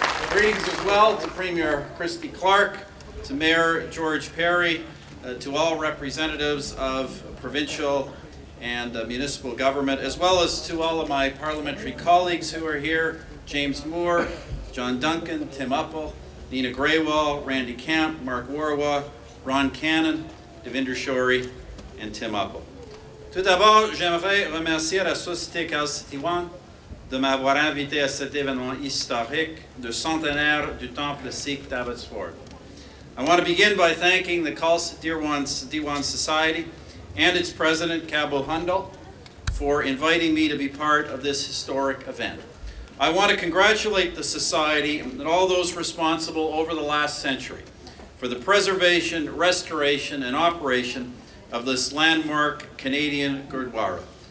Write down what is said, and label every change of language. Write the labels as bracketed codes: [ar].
[en] Greetings as well to Premier Christy Clark, to Mayor George Perry, to all representatives of provincial and municipal government, as well as to all of my parliamentary colleagues who are here, James Moore, John Duncan, Tim Uppal, Nina Greywall, Randy Camp, Mark Warwa, Ron Cannon, Devinder Shori, and Tim Uppal. [fr] Tout d'abord, j'aimerais remercier la Société Calcitiwan de m'avoir invité à cet événement historique de centenaire du Temple Sikh d'Abbotsford. [en] I want to begin by thanking the Calcitiwan Society and its president, Cabo Hundal, for inviting me to be part of this historic event. I want to congratulate the Society and all those responsible over the last century for the preservation, restoration, and operation of this landmark Canadian Gurdwara.